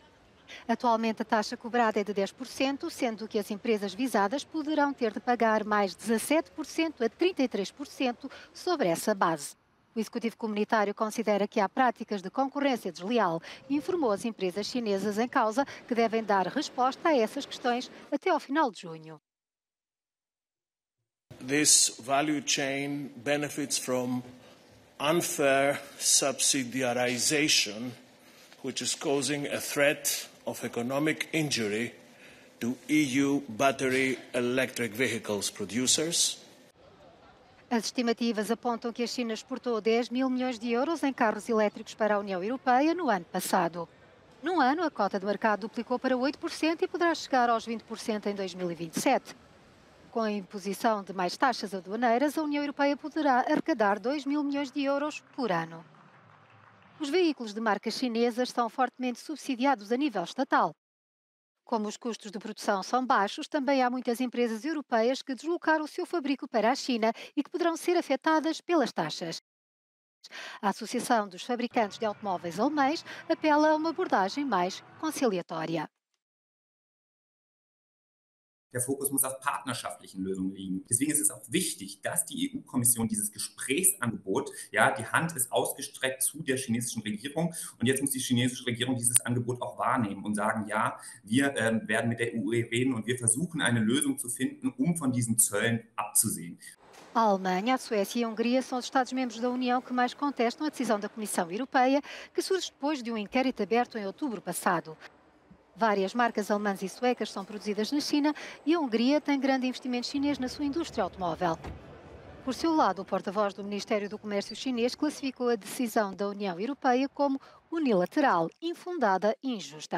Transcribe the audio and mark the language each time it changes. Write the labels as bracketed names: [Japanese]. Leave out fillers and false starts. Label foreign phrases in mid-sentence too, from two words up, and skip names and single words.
[Portuguese] Atualmente a taxa cobrada é de 10%, sendo que as empresas visadas poderão ter de pagar mais 17% a 33% sobre essa base. O Executivo Comunitário considera que há práticas de concorrência desleal e informou as empresas chinesas em causa que devem dar resposta a essas questões até ao final de junho. [English] This value chain benefits from unfair subsidiarization, which is causing a threat of economic injury to EU battery electric vehicles producers. [Portuguese] As estimativas apontam que a China exportou 10 mil milhões de euros em carros elétricos para a União Europeia no ano passado. Num ano, a cota de mercado duplicou para 8% e poderá chegar aos 20% em 2027. Com a imposição de mais taxas aduaneiras, a União Europeia poderá arrecadar 2 mil milhões de euros por ano. Os veículos de marcas chinesas são fortemente subsidiados a nível estatal. Como os custos de produção são baixos, também há muitas empresas europeias que deslocaram o seu fabrico para a China e que poderão ser afetadas pelas taxas. A Associação dos Fabricantes de Automóveis Alemães apela a uma abordagem mais conciliatória. [German] Der Fokus muss auf partnerschaftlichen Lösungen liegen. Deswegen ist es auch wichtig, dass die EU-Kommission dieses Gesprächsangebot, ja, die Hand ist ausgestreckt zu der chinesischen Regierung und jetzt muss die chinesische Regierung dieses Angebot auch wahrnehmen und sagen, ja, wir werden mit der EU reden und wir versuchen eine Lösung zu finden, um von diesen Zöllen abzusehen. [Portuguese] A Alemanha, a Suécia e a Hungria são os Estados-membros da União que mais contestam a decisão da Comissão Europeia, que surge depois de um inquérito aberto em outubro passado. Várias marcas alemãs e suecas são produzidas na China e a Hungria tem grande investimento chinês na sua indústria automóvel. Por seu lado, o porta-voz do Ministério do Comércio chinês classificou a decisão da União Europeia como unilateral, infundada e injusta.